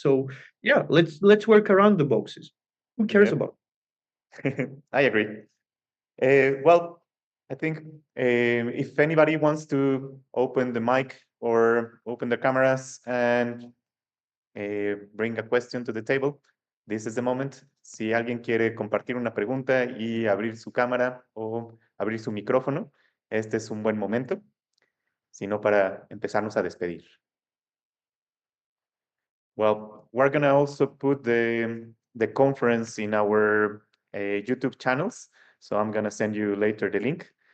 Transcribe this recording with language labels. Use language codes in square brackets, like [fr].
[en] So yeah, let's work around the boxes. Who cares Yeah, about? I agree. Well, I think if anybody wants to open the mic or open the cameras and bring a question to the table, this is the moment. [es] Si alguien quiere compartir una pregunta y abrir su cámara o abrir su micrófono, este es un buen momento, sino para empezarnos a despedir. [en] Well, we're gonna also put the conference in our YouTube channels, so I'm gonna send you later the link.